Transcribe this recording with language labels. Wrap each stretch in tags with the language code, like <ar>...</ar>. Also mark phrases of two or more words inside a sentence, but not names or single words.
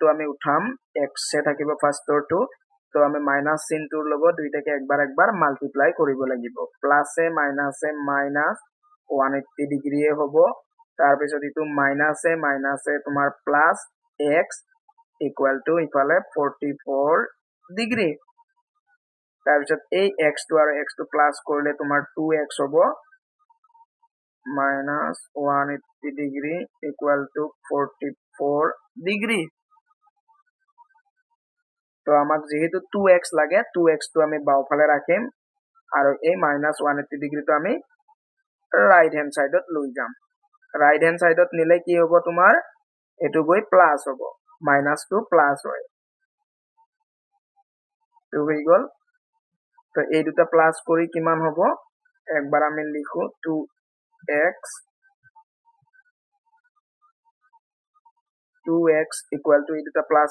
<as>আমি উঠাম x এ থাকিব ফাৰ্ষ্টৰটো তো আমি মাইনাস চিনটোৰ লগত দুইটাকে একবাৰ মাল্টিপ্লাই কৰিব লাগিব প্লাসে মাইনাসে মাইনাস 180 ডিগ্ৰী হ'ব তাৰ পিছত ইটো মাইনাসে তোমাৰ প্লাস x</as> <en>equal to</en> <as>ইফালে 44 ডিগ্ৰী তাৰ পিছত এই x টো আৰু x টো প্লাস কৰিলে তোমাৰ 2x হ'ব</as> <en>minus 180 degree equal to 44 degree</en> <as>তো আমাক যেহেতু 2x লাগে 2x টো আমি বাওফালে ৰাখিম আৰু এই</as> <en>minus 180 degree</en> <as>টো আমি</as> <en>right hand side</en> <as>লৈ যাম</as> <en>right hand side</en> <as>নিলে কি হ'ব তোমাৰ এটো গৈ প্লাস হ'ব minus টো প্লাস হয় তো হৈ গল তো এই দুটা প্লাস কৰি কিমান হ'ব একবাৰ আমি লিখো 2x</as> <en>equal to</en> <as>এই দুটা প্লাস</as>